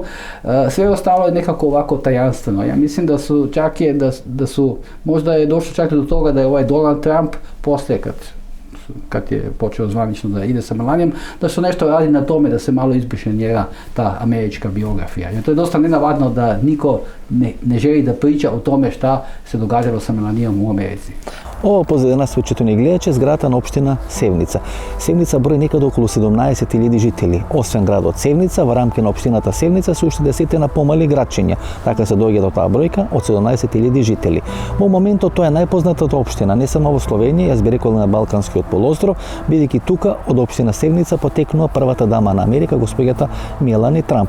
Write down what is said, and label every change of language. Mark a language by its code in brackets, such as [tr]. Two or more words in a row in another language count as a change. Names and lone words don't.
[bs] Sve ostalo je nekako ovako tajanstveno. Ja mislim da su čak je, možda je došlo čak do toga da je ovaj Donald Trump poslije kad je počeo zvanično da ide sa Melanijom, da su nešto radi na tome da se malo izbriše njega ta američka biografija. Jer to je dosta nenavadno da niko ne želi da priča o tome šta se događalo sa Melanijom u Americi. [mk] Ова позади нас почитувани гледачи зградата на општина Севница. Севница брои некаде околу 17.000 жители. Освен градот Севница, во рамки на општината Севница се уште 10 на помали градчиња. Така се доаѓа до таа бројка од 17.000 жители. Во моментот тоа е најпознатата општина не само во Словенија, јас би рекол на Балканскиот полуостров, бидејќи тука од општина Севница потекнува првата дама на Америка, господјата Мелани Трамп.